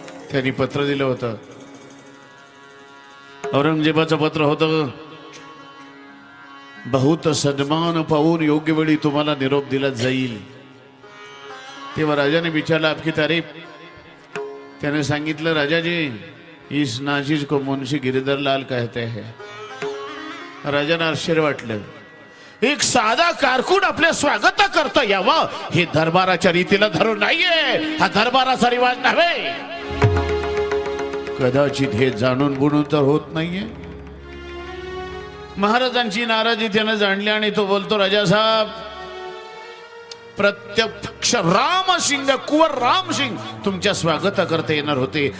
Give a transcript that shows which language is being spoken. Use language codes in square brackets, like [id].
[mr] त्यांनी पत्र दिलं होतं. औरंगजेबाचं पत्र होतं. बहुत सन्मान पाहून योग्य वेळी तुम्हाला निरोप दिला जाईल. तेव्हा राजाने विचारला, [hi] आपकी तारीफ. [mr] त्याने सांगितलं, [hi] राजाजी इस नाचीज को मुंशी गिरिधर लाल कहते हैं. [mr] राजांना आश्चर्य वाटलं. एक साधा कारकून आपल्या स्वागता करता यावा हे दरबाराच्या रीतीला धरून नाहीये. हा दरबाराचा रिवाज नव्हे. कदाचित हे जाणून बुणून तर होत नाहीये. महाराजांची नाराजी त्याने जाणली आणि तो बोलतो, राजा साहेब, प्रत्यक्ष रामसिंग, कुंवर रामसिंग तुमच्या स्वागताकरता येणार होते.